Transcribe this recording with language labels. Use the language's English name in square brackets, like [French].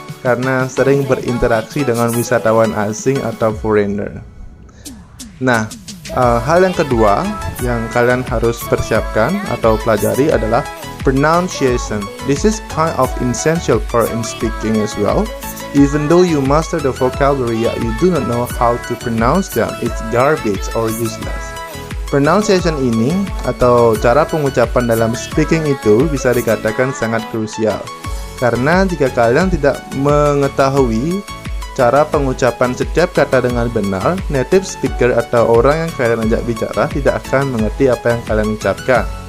[Indonesian] karena sering berinteraksi dengan wisatawan asing atau foreigner. Nah, hal yang kedua yang kalian harus persiapkan atau pelajari adalah pronunciation. [English] This is kind of essential part in speaking as well. Even though you master the vocabulary, yet you do not know how to pronounce them, it's garbage or useless. [Indonesian] Pronunciation ini atau cara pengucapan dalam speaking itu bisa dikatakan sangat krusial. Karena jika kalian tidak mengetahui cara pengucapan setiap kata dengan benar, native speaker atau orang yang kalian ajak bicara tidak akan mengerti apa yang kalian ucapkan.